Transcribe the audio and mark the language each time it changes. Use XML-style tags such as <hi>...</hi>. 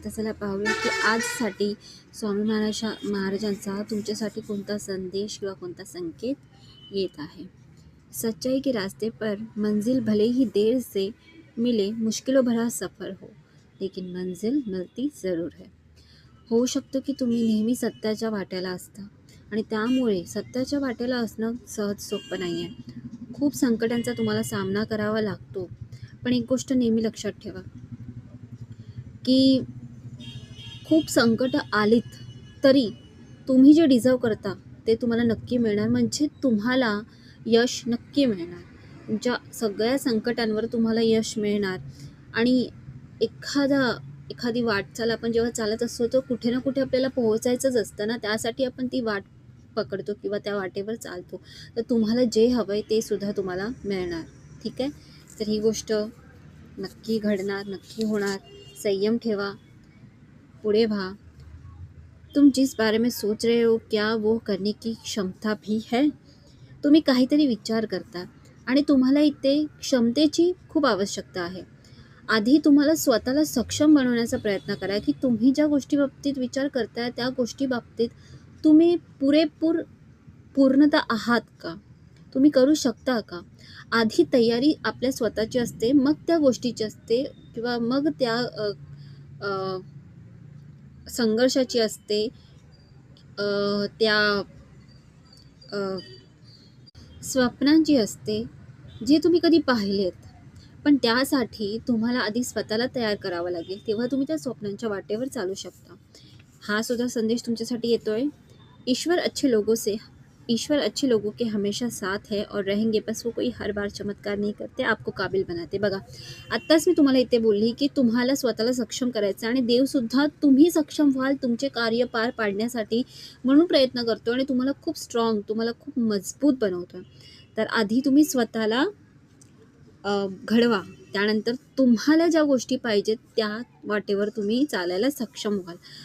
<mr>तर चला पाहूया की आजसाठी स्वामी महाराजांचा तुमच्यासाठी कोणता संदेश किंवा कोणता संकेत येत आहे.</mr> <hi>सच्चाई के रास्ते पर मंजिल भले ही देर से मिले, मुश्किलों भरा सफर हो, लेकिन मंजिल मिलती जरूर है.</hi> <mr>होऊ शकतं की तुम्ही नेहमी सत्याच्या वाट्याला असता आणि त्यामुळे सत्याच्या वाट्याला असणं सहज सोपं नाही आहे. खूप संकटांचा तुम्हाला सामना करावा लागतो. पण एक गोष्ट नेहमी लक्षात ठेवा की खूप संकट आलीत तरी तुम्ही जे डिझर्व करता ते तुम्हाला नक्की मिळणार. म्हणजे तुम्हाला यश नक्की मिळणार. तुमच्या सगळ्या संकटांवर तुम्हाला यश मिळणार. आणि एखादी वाटचाल आपण जेव्हा चालत असतो तर कुठे ना कुठे आपल्याला पोहोचायचंच असतं ना. त्यासाठी आपण ती वाट पकडतो किंवा त्या वाटेवर चालतो. तर तुम्हाला जे हवं आहे ते सुद्धा तुम्हाला मिळणार. ठीक आहे. तर ही गोष्ट नक्की घडणार, नक्की होणार. संयम ठेवा, पुढे व्हा.</mr> <hi>तुम जिस बारे में सोच रहे हो क्या वो करने की क्षमता भी है.</hi> <mr>तुम्ही काहीतरी विचार करता आणि तुम्हाला इथे क्षमतेची खूप आवश्यकता आहे. आधी तुम्हाला स्वतःला सक्षम बनवण्याचा प्रयत्न करा की तुम्ही ज्या गोष्टी बाबतीत विचार करताय त्या गोष्टी बाबतीत तुम्ही पूर्णतः आहात का, तुम्ही करू शकता का. आधी तयारी आपल्या स्वतःची असते, मग त्या गोष्टीची असते किंवा मग त्या संघर्षाची असते, त्या स्वप्नांची असते जे तुम्ही कधी पाहिलेत. पण त्यासाठी तुम्हाला आधी स्वतःला तयार करावं लागेल, तेव्हा तुम्ही त्या स्वप्नांच्या वाटेवर चालू शकता. हा सुद्धा संदेश तुमच्यासाठी येतोय.</mr> <hi>ईश्वर अच्छे लोगों के हमेशा साथ है और रहेंगे, बस वो कोई हर बार चमत्कार नहीं करते, आपको काबिल बनाते.</hi> <mr>बघा, आत्ताच मी तुम्हाला इथे बोलली की तुम्हाला स्वतःला सक्षम करायचं आणि देवसुद्धा तुम्ही सक्षम व्हाल तुमचे कार्य पार पाडण्यासाठी म्हणून प्रयत्न करतो आणि तुम्हाला खूप स्ट्रॉंग, तुम्हाला खूप मजबूत बनवतो. तर आधी तुम्ही स्वतःला घडवा, त्यानंतर तुम्हाला ज्या गोष्टी पाहिजेत त्या वाटेवर तुम्ही चालायला सक्षम व्हाल.</mr>